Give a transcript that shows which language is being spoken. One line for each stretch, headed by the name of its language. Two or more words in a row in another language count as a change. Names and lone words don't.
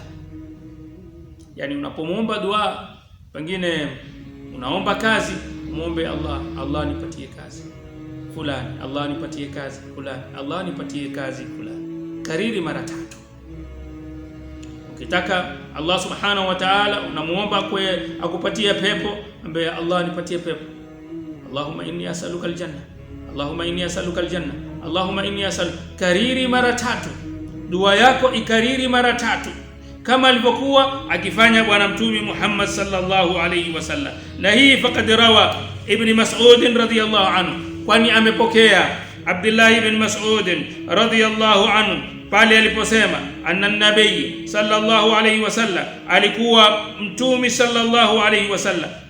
Swahili: Yani unapomwomba dua, pengine unaomba kazi, muombe Allah nipatie kazi fulani, Allah nipatie kazi fulani, Allah nipatie kazi fulani, kariri mara 3. Ukitaka Allah
Arabic: سبحانه وتعالى
Swahili: unamuomba akupatie pepo, ambaye Allah nipatie pepo,
Arabic: اللهم إني أسألك الجنة، اللهم إني أسألك الجنة، اللهم إني أسألك,
Swahili: kariri mara 3. Dua yako ikariri mara 3 kama alivyokuwa akifanya bwana Mtume Muhammad
Arabic: صلى الله عليه وسلم.
Swahili: Na hii
Arabic: فقد روى ابن مسعود رضي الله عنه,
Swahili: kwani amepokea Abdullah ibn Mas'ud
Arabic: رضي الله عنه
Swahili: pale aliposema
Arabic: أن النبي صلى الله عليه وسلم,
Swahili: alikuwa Mtume
Arabic: صلى الله عليه وسلم